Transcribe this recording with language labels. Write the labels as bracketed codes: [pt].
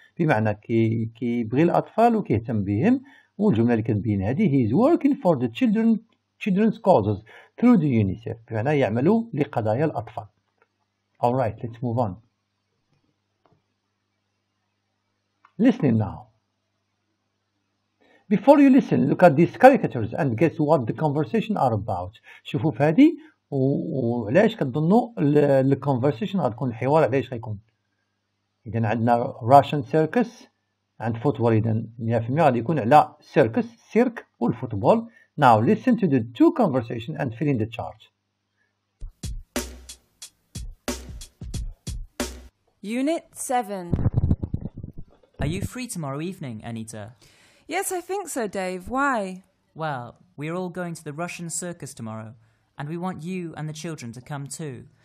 [ar] بمعنى كيبغي الأطفال وكيهتم بهم. والجملة اللي كتبين هذه [en] he is working for the children's causes through the UNICEF. [ar] بمعنى يعملوا لقضايا الأطفال. [en] Alright, let's move on. Listening now. Before you listen, look at these caricatures and guess what the conversation are about. [ar] شوفوا في هذه وعلاش كتظنوا الكونفرسيشن غتكون الحوار علاش غيكون. إذا عندنا [en] Russian circus [ar] عند فوتبول، إذا 100% غادي يكون على circus سيرك والفوتبول. [en] Now listen to the two conversation and fill in the chart. Unit 7. Are you free tomorrow evening, Anita? Yes, I think so, Dave. Why? Well, we're all going to the Russian circus tomorrow, and we want you and the children to come too.